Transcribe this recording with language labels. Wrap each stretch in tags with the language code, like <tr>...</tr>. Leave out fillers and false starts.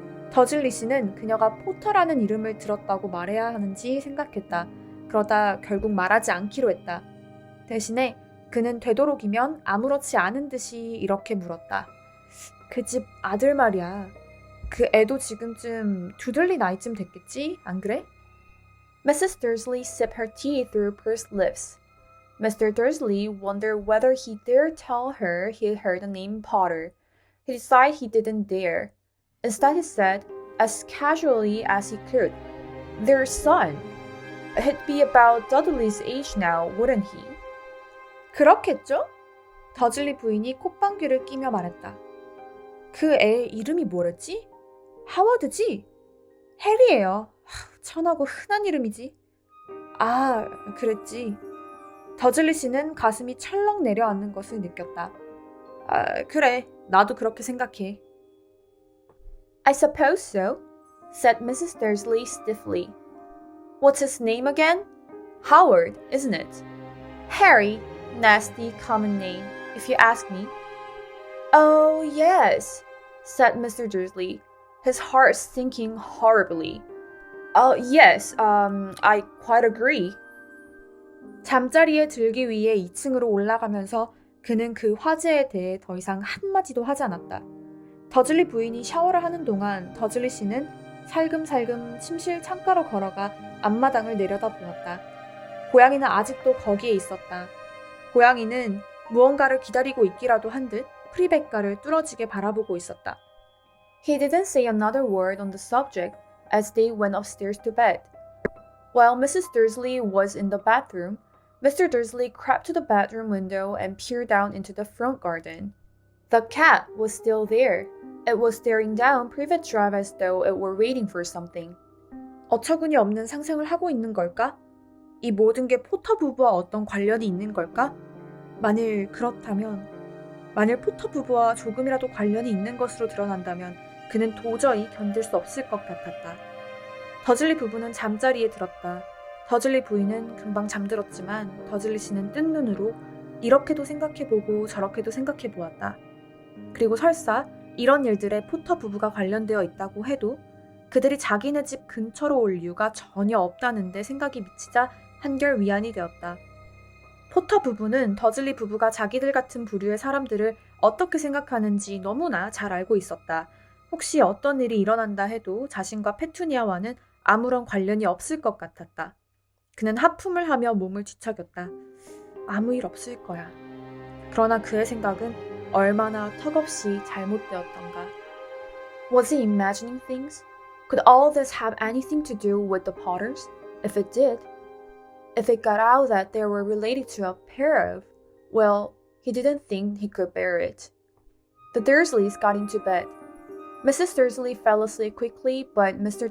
<ko>더즐리 씨는 그녀가 포터라는 이름을 들었다고 말해야 하는지 생각했다. 그러다 결국 말하지 않기로 했다. 대신에 그는 되도록이면 아무렇지 않은 듯이 이렇게 물었다. 그 집 아들 말이야. 그 애도 지금쯤 두들리 나이쯤 됐겠지? 안 그래? Mrs.</ko> <en>Dursley sipped her tea through pursed lips. Mr. Dursley wondered whether he dared tell her he'd heard the name Potter. He decided he didn't dare. Instead, he said, as casually as he could, their son. He'd be about Dudley's age now, wouldn't he?</en> <ko>그렇겠죠? 더즐리 부인이 콧방귀를 끼며 말했다. 그 애 이름이 뭐랬지? 하워드지? 해리예요. 천하고 흔한 이름이지. 아, 그랬지. 더즐리 씨는 가슴이 철렁 내려앉는 것을 느꼈다. 아, 그래. 나도 그렇게 생각해.</ko> <en>I suppose so, said Mrs. Dursley stiffly. What's his name again? Howard, isn't it? Harry, nasty common name, if you ask me. Oh, yes, said Mr. Dursley, his heart sinking horribly. Yes, I quite agree.</en> <ko>잠자리에 들기 위해 2층으로 올라가면서 그는 그 화제에 대해 더 이상 한마디도 하지 않았다. 더즐리 부인이 샤워를 하는 동안 더즐리 씨는 살금살금 침실 창가로 걸어가 앞마당을 내려다보았다. 고양이는 아직도 거기에 있었다. 고양이는 무언가를 기다리고 있기라도 한 듯 프리베카를 뚫어지게 바라보고 있었다.</ko> <en>He didn't say another word on the subject as they went upstairs to bed. While Mrs. Dursley was in the bathroom, Mr. Dursley crept to the bedroom window and peered down into the front garden. The cat was still there. It was staring down Privet Drive as though it were waiting for something.</en> <ko>어처구니 없는 상상을 하고 있는 걸까? 이 모든 게 포터 부부와 어떤 관련이 있는 걸까? 만일 그렇다면, 만일 포터 부부와 조금이라도 관련이 있는 것으로 드러난다면 그는 도저히 견딜 수 없을 것 같았다. 더즐리 부부는 잠자리에 들었다. 더즐리 부인은 금방 잠들었지만 더즐리 씨는 뜬 눈으로 이렇게도 생각해보고 저렇게도 생각해보았다. 그리고 설사 이런 일들에 포터 부부가 관련되어 있다고 해도 그들이 자기네 집 근처로 올 이유가 전혀 없다는데 생각이 미치자 한결 위안이 되었다. 포터 부부는 더즐리 부부가 자기들 같은 부류의 사람들을 어떻게 생각하는지 너무나 잘 알고 있었다. 혹시 어떤 일이 일어난다 해도 자신과 페투니아와는 아무런 관련이 없을 것 같았다. 그는 하품을 하며 몸을 뒤척였다. 아무 일 없을 거야. 그러나 그의 생각은 얼마나 턱없이 잘못되었던가.</ko> <en>Was he imagining things? Could all this have anything to do with the Potters? If it did, if it got out that they were related to a pair of, well, he didn't think he could bear it. The Dursleys got into bed. Mrs. Dursley fell asleep quickly, but Mr.</en>